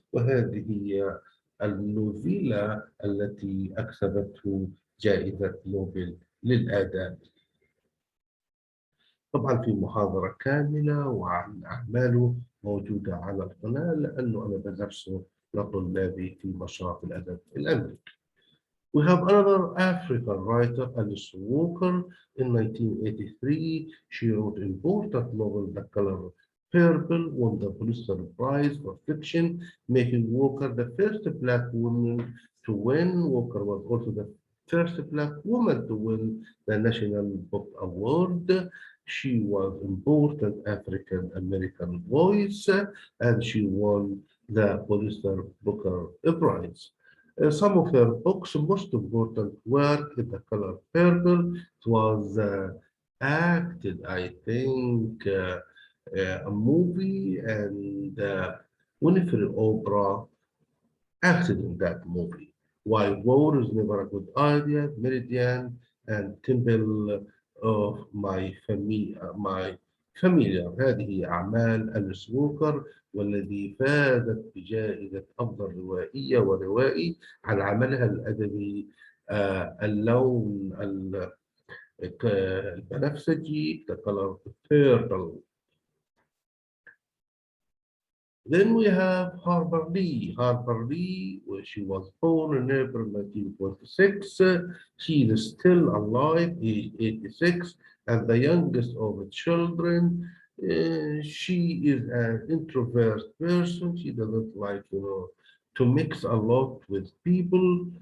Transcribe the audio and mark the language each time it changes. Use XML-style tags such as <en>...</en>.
<ar>وهذه هي النوفيلا التي أكسبته جائزة نوبل للآداب. طبعا في محاضرة كاملة وعن أعماله موجودة على القناة، لأنه أنا بدرسه لطلابي في مشروع الأدب الأمريكي.</ar> <en>We have another African writer, Alice Walker. In 1983, she wrote important novel, The Color Purple, won the Pulitzer Prize for fiction, making Walker the first Black woman to win. Walker was also the first Black woman to win the National Book Award. She was important African American voice, and she won the Pulitzer Booker Prize. Some of her books, most important work, The Color Purple, it was acted, I think, a movie, and Winifred Oprah acted in that movie. Why War is Never a Good Idea, Meridian, and Temple of My Familiar.</en> <ar>هذه أعمال أليس ووكر، والذي فازت بجائزة أفضل روائية وروائي على عملها الأدبي اللون البنفسجي، The Color Purple.</ar> <en>Then we have Harper Lee. Harper Lee, where she was born in April 1946. She is still alive, age 86, and the youngest of the children. She is an introvert person. She doesn't like, to mix a lot with people.</en>